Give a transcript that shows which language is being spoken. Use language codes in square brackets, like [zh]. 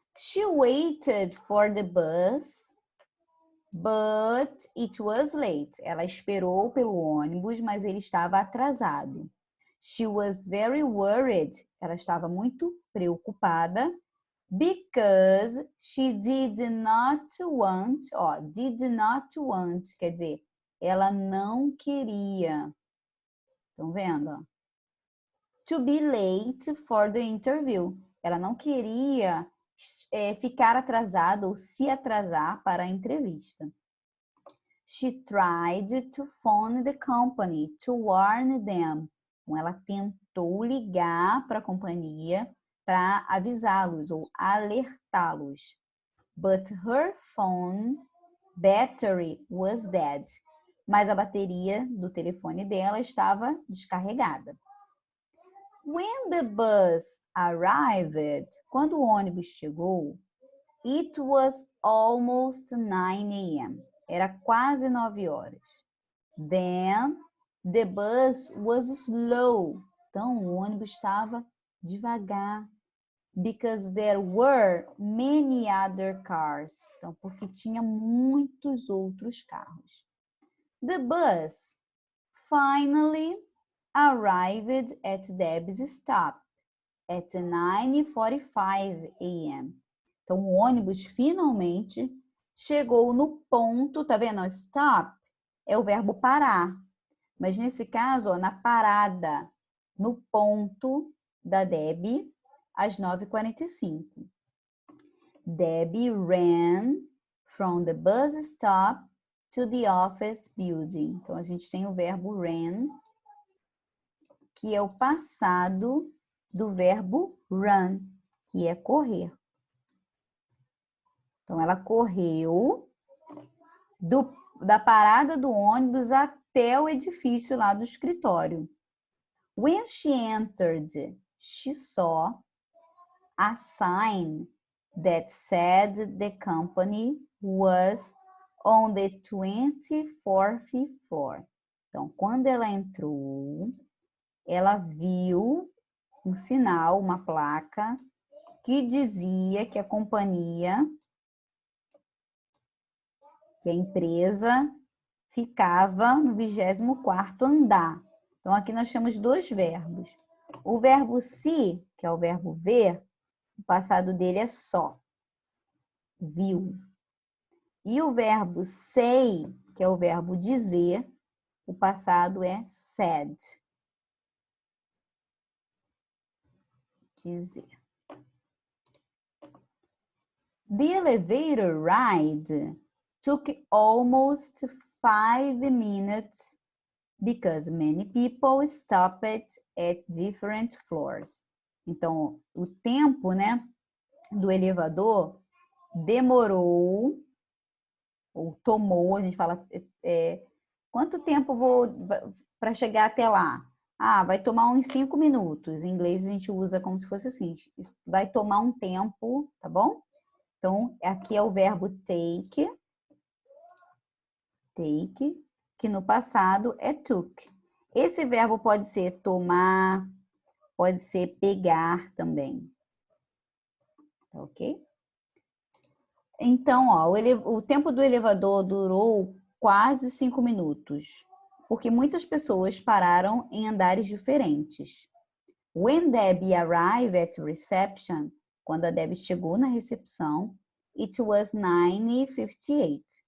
[en] She waited for the bus, but it was late. [pt] Ela esperou pelo ônibus, mas ele estava atrasado. [en] She was very worried. [pt] Ela estava muito preocupada [en] because she did not want, [pt] ó, [en] did not want, [pt] quer dizer, ela não queria. Estão vendo? Ó? [en] To be late for the interview. [pt] Ela não queria ficar atrasada ou se atrasar para a entrevista. [en] She tried to phone the company to warn them. [pt] Então, ela tentou ligar para a companhia para avisá-los ou alertá-los. [en] But her phone battery was dead. [pt] Mas a bateria do telefone dela estava descarregada. [en] When the bus arrived, [pt] quando o ônibus chegou, [en] it was almost 9 a.m. [pt] Era quase 9 horas. [en] Then the bus was slow. [pt] Então o ônibus estava devagar. [en] Because there were many other cars. [pt] Então, porque tinha muitos outros carros. [en] The bus finally arrived at Deb's stop at 9:45 a.m. [pt] Então, o ônibus finalmente chegou no ponto, tá vendo? Stop é o verbo parar. Mas nesse caso, ó, na parada, no ponto da Deb, às 9h45. [en] Debbie ran from the bus stop to the office building. [pt] Então, a gente tem o verbo ran, que é o passado do verbo run, que é correr. Então, ela correu da parada do ônibus até o edifício lá do escritório. [en] When she entered, she saw a sign that said the company was on the 24th floor. [pt] Então, quando ela entrou, ela viu um sinal, uma placa, que dizia que a companhia, que a empresa, ficava no 24º andar. Então, aqui nós temos dois verbos. O verbo see, que é o verbo ver, o passado dele é só, viu. E o verbo say, que é o verbo dizer, o passado é said. Dizer. [en] The elevator ride took almost 5 minutes because many people stopped at different floors. [pt] Então, o tempo, né, do elevador demorou, ou tomou, a gente fala, quanto tempo para chegar até lá? Ah, vai tomar uns 5 minutos. Em inglês a gente usa como se fosse assim, vai tomar um tempo, tá bom? Então, aqui é o verbo take, que no passado é took. Esse verbo pode ser tomar, pode ser pegar também. Ok? Então, ó, o tempo do elevador durou quase 5 minutos, porque muitas pessoas pararam em andares diferentes. [en] When Debbie arrived at reception, [pt] quando a Debbie chegou na recepção, [en] it was 9:58.